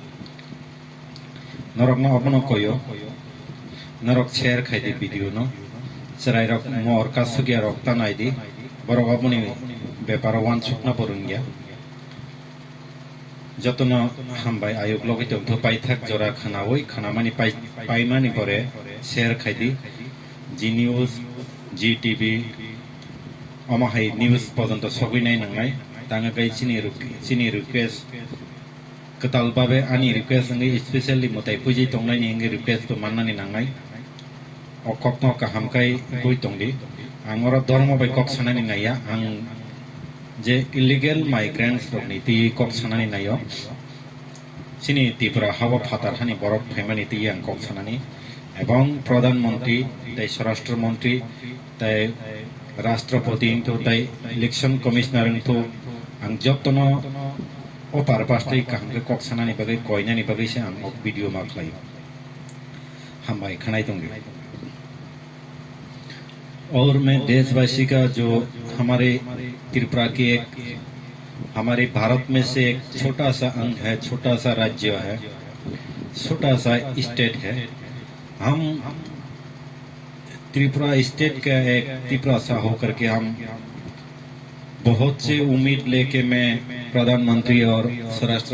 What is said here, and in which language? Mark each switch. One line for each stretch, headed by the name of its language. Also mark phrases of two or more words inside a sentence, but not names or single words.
Kok Borok: नरक न अपनो कयो नरक शेयर खायदि वीडियो न सराय रक मोर का सुगिया रक तानायदि बरक अपनि बेपार वान सुकना बरुंगिया जतन हामबाय आयोग लगे तो पाइथाक जरा खानावै खानामानि पाइमानि परे शेयर खायदि जी न्यूज जी टीवी अमाहाय न्यूज पर्यंत सगैनाय नंगाय तांगा गाय चिनि रिक्वेस्ट कताल बाबे आनी रिक्वेस्ट नंगे स्पेशली मताय पुजि तंगनायनि इंगे रिक्वेस्ट तो माननानि नंगाय अकक न काहामकाय गय तंगदि आंगरा धर्म बाय कक सानानि नाया आं जे
English: illegal migrants
Kok Borok: रकनि ती कक सानानि नायो चिनि त्रिपुरा हावा फातार हानि बरफ फाइमानि ती आं कक सानानि एवं प्रधानमंत्री तै
Hindi: स्वराष्ट्र मंत्री
Kok Borok: तै राष्ट्रपति तो तै
English: election commissioner
Kok Borok: तो आं जतन अपार पास्टै काहामके कक सानानि बागै कयनानि बागै से आं वीडियो मा खालायो हामबाय खानाय दंगे।
Hindi: और मैं देशवासी का जो हमारे त्रिपुरा के हमारे भारत में से एक छोटा सा अंग है, छोटा सा राज्य है, छोटा सा स्टेट है। हम त्रिपुरा स्टेट का एक त्रिपुरा सा होकर के हम बहुत से उम्मीद लेके मैं प्रधानमंत्री और स्वराष्ट्र